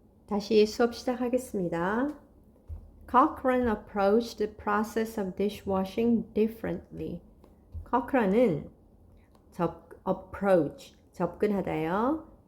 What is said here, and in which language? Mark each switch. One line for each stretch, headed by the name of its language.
Korean: 다시 수업 시작하겠습니다.
English: Cochrane approached the process of dishwashing differently.
Korean: Cochrane은 approach, 접근하다요.